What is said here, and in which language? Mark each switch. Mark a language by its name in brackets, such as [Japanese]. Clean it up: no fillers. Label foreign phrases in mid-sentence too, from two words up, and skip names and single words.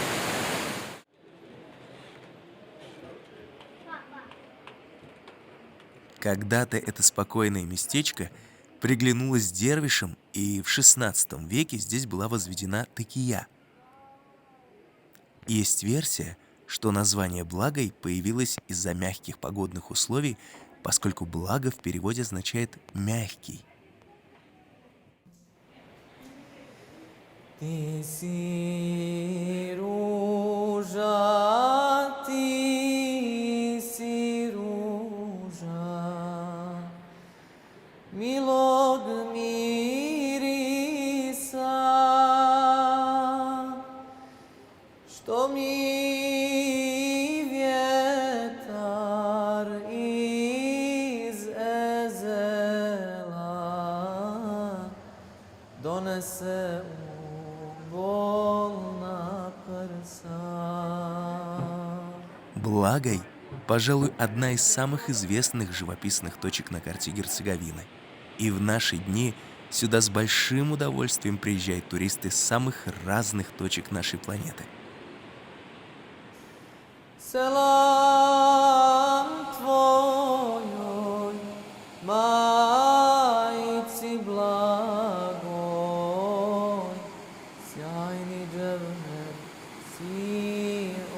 [Russian] Когда-то это спокойное местечко приглянулось дервишам, и в XVI веке здесь была возведена текия. Есть версия, что название Благой появилось из-за мягких погодных условий, поскольку благо в переводе означает «мягкий». [Bosnian] Ti si ruža, ti si ruža, milog mirisa, što mi vjetar iz ezela donese bolna prsa. [Russian] Благой, пожалуй, одна из самых известных живописных точек на карте Герцеговины. И в наши дни сюда с большим удовольствием приезжают туристы с самых разных точек нашей планеты. [Bosnian] Selam tvojoj, majici blagoj, sjajni dževher, sine